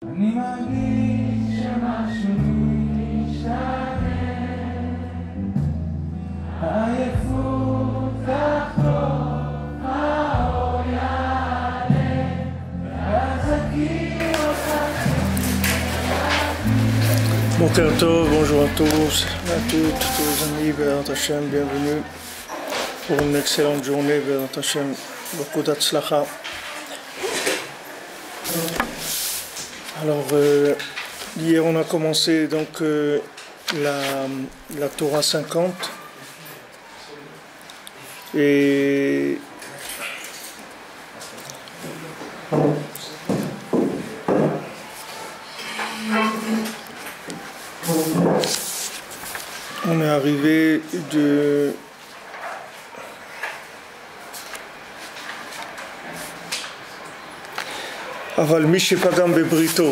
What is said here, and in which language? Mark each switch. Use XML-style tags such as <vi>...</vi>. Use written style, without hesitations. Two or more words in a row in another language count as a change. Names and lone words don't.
<he>אני מרגיש שמשהו משתנה, העייפות תחזור, האור יעלה, ואז אכיר אותך. בוקר טוב,</he> <fr>bonjour à tous, à toutes, tous les amis,</fr> <he>בעזרת השם,</he> <fr>bienvenue pour une excellente journée,</fr> <he>בעזרת השם,</he> <fr>beaucoup d'Atzlacha. Alors, hier on a commencé donc la Torah 50 et on est arrivé de</fr> <he>אבל משפגם בבריתו.</he>